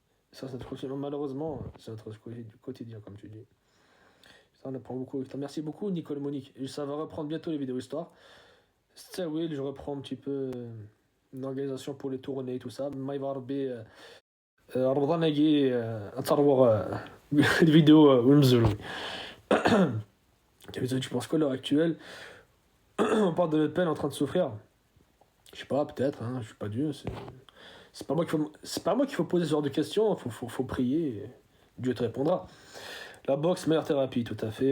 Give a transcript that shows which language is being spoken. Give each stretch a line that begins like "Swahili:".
French: Ça, c'est notre quotidien. Malheureusement, c'est notre quotidien, comme tu dis. Ça, on apprend beaucoup. Merci beaucoup, Nicole Monique. Et ça va reprendre bientôt les vidéos histoire. Still Will, je reprends un petit peu une organisation pour les tournées et tout ça.
Arabic: ما يبغى ربي رمضان يجي نتصور الفيديو وننزلوا.
French: Tu penses quoi à l'heure actuelle? On parle de notre peine en train de souffrir. Je sais pas, peut-être, hein, je suis pas Dieu. C'est pas moi qu'il faut poser ce genre de questions. Faut prier. Et Dieu te répondra. La boxe, meilleure thérapie, tout à fait.